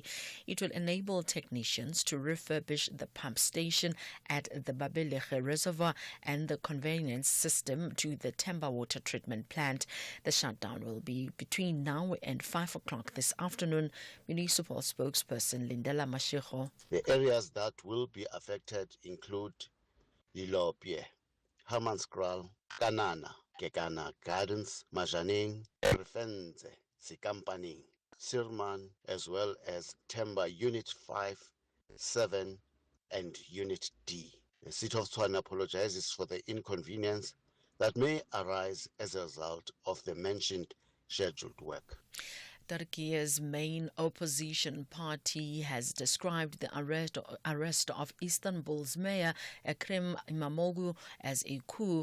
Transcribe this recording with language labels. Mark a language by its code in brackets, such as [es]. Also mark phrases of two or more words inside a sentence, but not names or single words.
[en] It will enable technicians to refurbish the pump station at the Babelege Reservoir and the conveyance system to the Temba water treatment plant. The shutdown will be between now and 5 o'clock this afternoon. Municipal spokesperson Lindela Mashego. The areas that will be affected include Lilopie, Hammanskraal, Kanana, Kekana Gardens, Majaneng, Refenze, Sikampaning, Sirman, as well as Temba Unit 5, 7, and Unit D. The City of Tshwane apologizes for the inconvenience that may arise as a result of the mentioned scheduled work. Turkey's main opposition party has described the arrest of Istanbul's mayor Ekrem İmamoğlu as a coup.